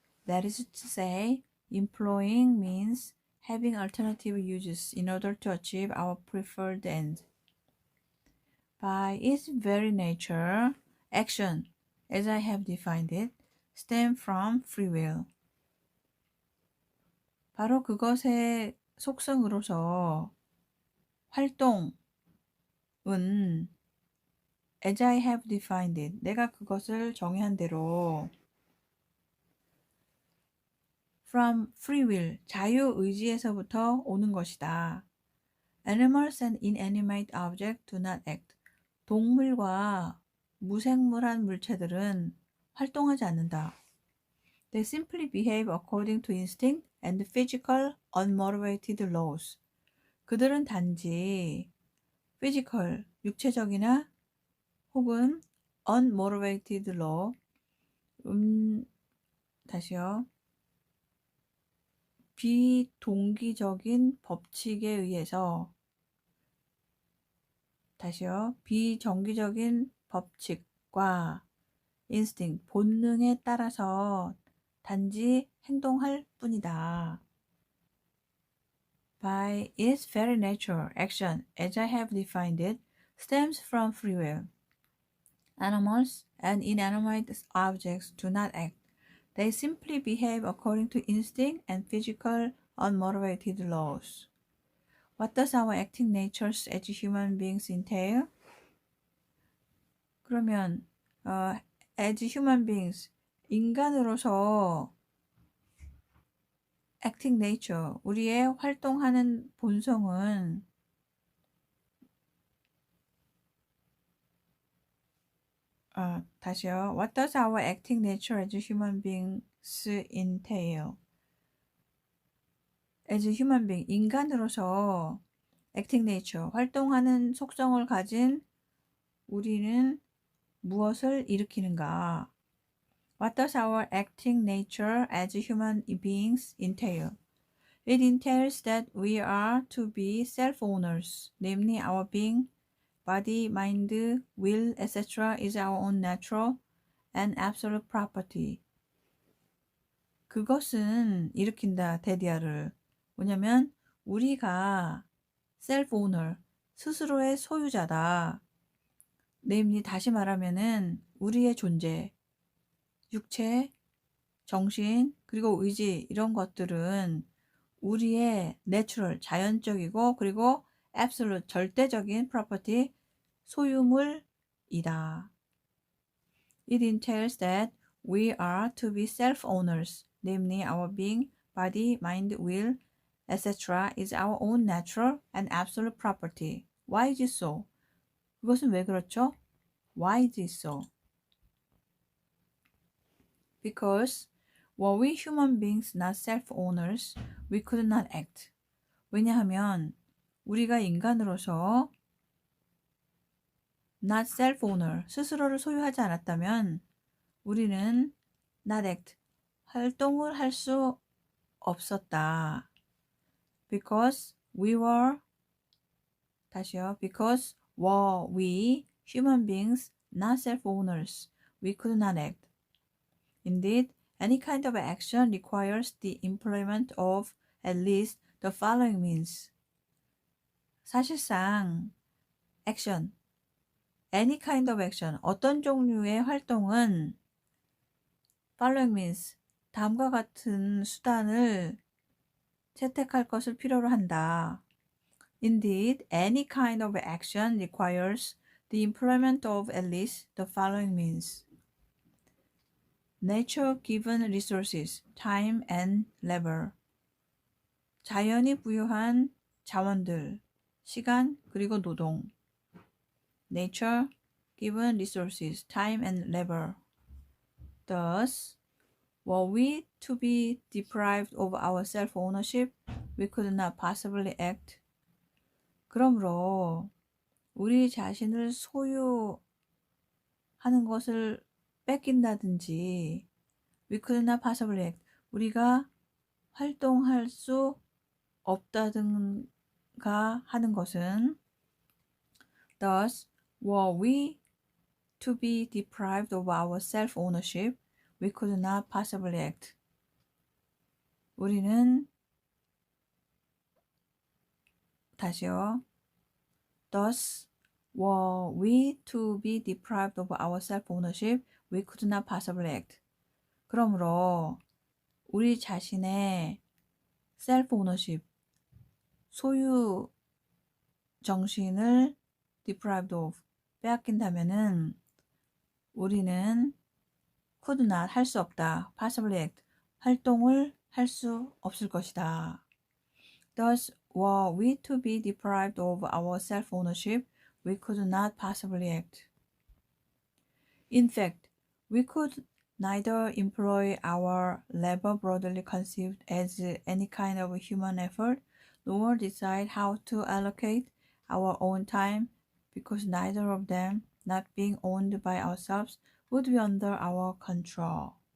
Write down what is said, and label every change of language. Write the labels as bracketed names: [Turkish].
[English] That is to say, employing means having alternative uses in order to achieve our preferred end. By its very nature, action, as I have defined it, stems from free will. [Korean] 바로 그것의 속성으로서 활동은 [English] as I have defined it, [Korean] 내가 그것을 정의한 대로 [English] from free will, [Korean] 자유의지에서부터 오는 것이다. [English] Animals and inanimate objects do not act. [Korean] 동물과 무생물한 물체들은 활동하지 않는다. [English] They simply behave according to instinct and physical unmotivated laws. [Korean] 그들은 단지 physical, 육체적이나 혹은 [English] unmotivated law, [Korean] 다시요. 비동기적인 법칙에 의해서, 다시요. 비정기적인 법칙과 instinct, 본능에 따라서 단지 행동할 뿐이다. [English] By its very nature, action, as I have defined it, stems from free will. Animals and inanimate objects do not act. They simply behave according to instinct and physical unmotivated laws. What does our acting natures as human beings entail? [Korean] 그러면 [English] as human beings, [Korean] 인간으로서 [English] acting nature, [Korean] 우리의 활동하는 본성은 다시요. [English] What does our acting nature as human beings entail? As human being, [Korean] 인간으로서 [English] acting nature, [Korean] 활동하는 속성을 가진 우리는 무엇을 일으키는가? [English] What does our acting nature as human beings entail? It entails that we are to be self-owners, namely our being, body, mind, will, etc. is our own natural and absolute property. [Korean] 그것은 일으킨다, 데디아를. 뭐냐면 우리가 self-owner, 스스로의 소유자다. namely 다시 말하면은 우리의 존재, 육체, 정신, 그리고 의지 이런 것들은 우리의 내추럴, 자연적이고 그리고 absolute 절대적인 property 소유물이다. [English] It entails that we are to be self-owners, namely our being, body, mind, will, etc. is our own natural and absolute property. Why is it so? [Korean] 그것은 왜 그렇죠? [English] Why is it so? Because were we human beings not self-owners, we could not act. [Korean] 왜냐하면 우리가 인간으로서 [English] not self-owner, [Korean] 스스로를 소유하지 않았다면 우리는 [English] not act, [Korean] 활동을 할 수 없었다. [English] Because we were, 다시요. Because were we human beings not self-owners, we could not act. Indeed, any kind of action requires the employment of at least the following means. [Korean] 사실상 [English] action, any kind of action, [Korean] 어떤 종류의 활동은 [English] following means, [Korean] 다음과 같은 수단을 채택할 것을 필요로 한다. [English] Indeed, any kind of action requires the employment of at least the following means. Nature-given resources, time and labor. [Korean] 자연이 부여한 자원들, 시간 그리고 노동. [English] Nature-given resources, time and labor. Thus, were we to be deprived of our self-ownership, we could not possibly act. [Korean] 그러므로 우리 자신을 소유하는 것을 뺏긴다든지 [English] we could not possibly act. [Korean] 우리가 활동할 수 없다든가 하는 것은 [English] Thus, were we to be deprived of our self-ownership, we could not possibly act. [Korean] 우리는 다시요. [English] Thus, were we to be deprived of our self-ownership, we could not possibly act. [Korean] 그러므로 우리 자신의 self-ownership, 소유 정신을 [English] deprived of, [Korean] 빼앗긴다면은 우리는 [English] could not, [Korean] 할 수 없다, [English] possibly act, [Korean] 활동을 할 수 없을 것이다. [English] Thus, were we to be deprived of our self-ownership, we could not possibly act. In fact, we could neither employ our labor broadly conceived as any kind of human effort, nor decide how to allocate our own time, because neither of them, not being owned by ourselves, would be under our control.